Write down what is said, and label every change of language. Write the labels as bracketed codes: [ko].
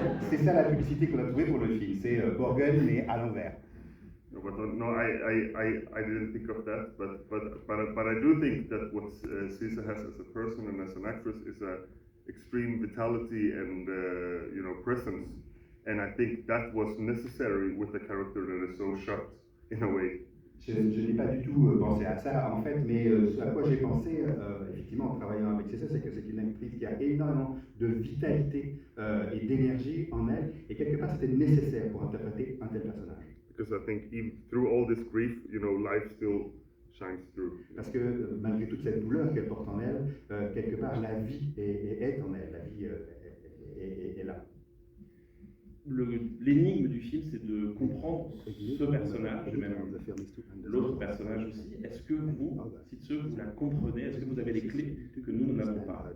[fr] C'est ça la publicité qu'on a trouvée pour le film, c'est Borgen mais à l'envers. [en] No, but no, I didn't think of that. But I do think that what Cisse has as a person and as an actress is a extreme vitality and presence. And I think that was necessary with a character that is so shut in a way. [fr] Je n'ai pas du tout pensé à ça en fait, mais ce à quoi j'ai pensé effectivement en travaillant avec Cisse, c'est que c'est une actrice qui a énormément de vitalité et d'énergie en elle, et quelque part c'était nécessaire pour interpréter un tel personnage. [en] Because I think even through all this grief, life still shines through. [fr] Parce que malgré toute cette douleur qu'elle porte en elle, quelque part la vie est en elle, la vie est là. L'énigme du film, c'est de comprendre ce personnage, et même l'autre personnage aussi. Est-ce que vous, Sitze, vous la comprenez? Est-ce que vous avez les clés que nous n'avons pas?